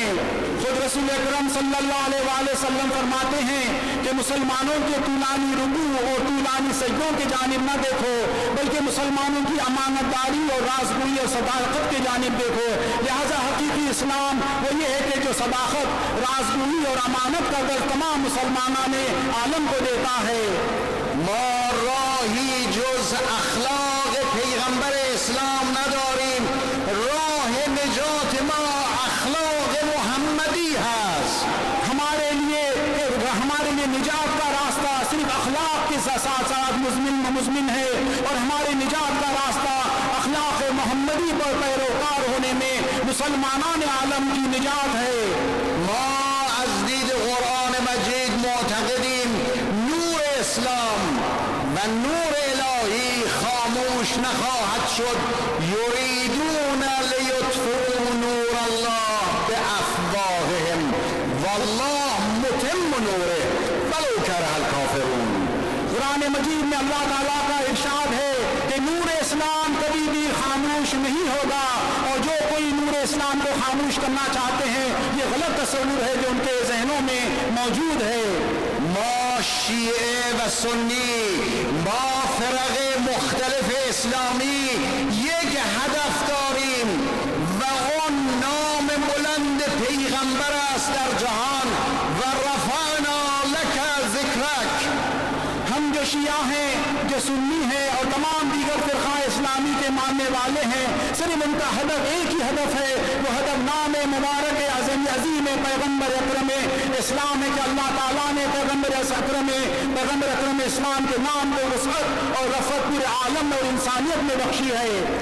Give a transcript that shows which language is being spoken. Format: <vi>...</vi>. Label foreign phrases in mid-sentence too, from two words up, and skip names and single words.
<ur>خود رسول اکرم</ur> <ar>صلی اللہ علیہ وآلہ وسلم</ar> <ur>فرماتے ہیں کہ مسلمانوں کے طولانی رکوع اور طولانی سجدوں کی جانب نہ دیکھو بلکہ مسلمانوں کی امانت داری اور رازگوئی اور صداقت کی جانب دیکھو. لہذا حقیقی اسلام وہ یہ ہے کہ جو صداقت، رازگوئی اور امانت کا درس تمام مسلمانان عالم کو دیتا ہے.</ur> <fa>ما راهی جز اخلاق پیغمبر اسلام نداریم. راه نجات ما اخلاق محمدی هست.</fa> <ur>ہمارے لیے نجات کا راستہ صرف اخلاق کے ساتھ ساتھ مزمن ہے، اور ہمارے نجات کا راستہ اخلاق محمدی پر پیروکار ہونے میں مسلمانان عالم کی نجات ہے.</ur> <fa>ما از دید قرآن مجید معتقدیم نور اسلام و نور الهی خاموش نخواهد شد.</fa> <ar>یریدون لیطفئوا نور الله بافواههم والله متم نوره ولو کره الکافرون.</ar> <ur>قرآن مجید میں اللہ تعالیٰ کا ارشاد ہے کہ نور اسلام کبھی بھی خاموش نہیں ہوگا، اور جو کوئی نور اسلام کو خاموش کرنا چاہتے ہیں یہ غلط تصور ہے جو ان کے ذہنوں میں موجود ہے.</ur> <fa>ما شیعه و سنی با فرق مختلف اسلامی یک هدف داریم و اون نام بلند پیغمبر است در جهان</fa> <ar>و رفعنا لک ذکرک.</ar> <ur>ہم جو شیعہ ہیں، جو سنی ہیں اور تمام دیگر فرقہ اسلامی کے ماننے والے ہیں، صرف ان کا ہدف ایک ہی ہدف ہے، وہ ہدف نام مبارک عظیم پیغمبر اکرم اسلام ہے کہ اللہ تعالیٰ نے پیغمبر اکرم اسلام کے نام کو وسعت اور رفعت پورے عالم اور انسانیت میں بخشی ہے.</ur>